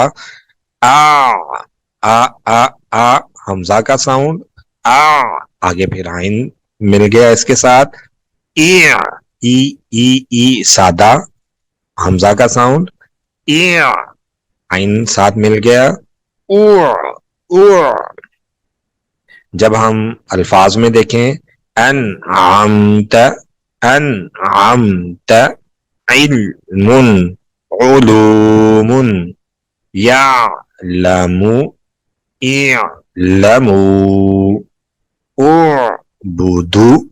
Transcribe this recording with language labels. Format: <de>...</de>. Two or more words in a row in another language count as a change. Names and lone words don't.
<hi>आ, आ, आ, आ, हमजा का साउंड, आ, आगे फिर आइन मिल गया इसके साथ, ई, ई सादा, हमजा का साउंड, ई, आइन साथ मिल गया, उ, उ। जब हम अल्फाज में देखें,</hi> <ar>أنعمت، أنعمت, علمٌ، علومٌ، يعلمُ، علمُ، عبدُ.</ar>